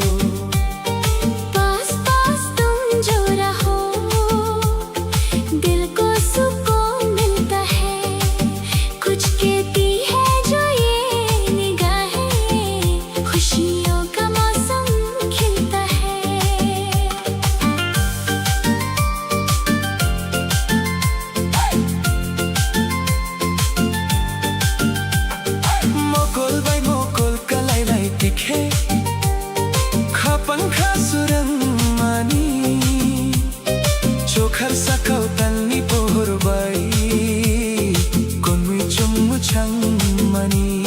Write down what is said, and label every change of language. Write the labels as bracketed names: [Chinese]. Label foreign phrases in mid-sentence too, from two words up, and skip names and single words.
[Hindi] पास पास तुम जो रहो दिल को सुकून मिलता है, कुछ कहती है जो ये निगाहें, खुशियों का मौसम खिलता है। [Kok Borok] mokol bai mokol kalai nai tikhe khapangka surang mani chokhar sakau tanni pohor bai konmui chummu chang mani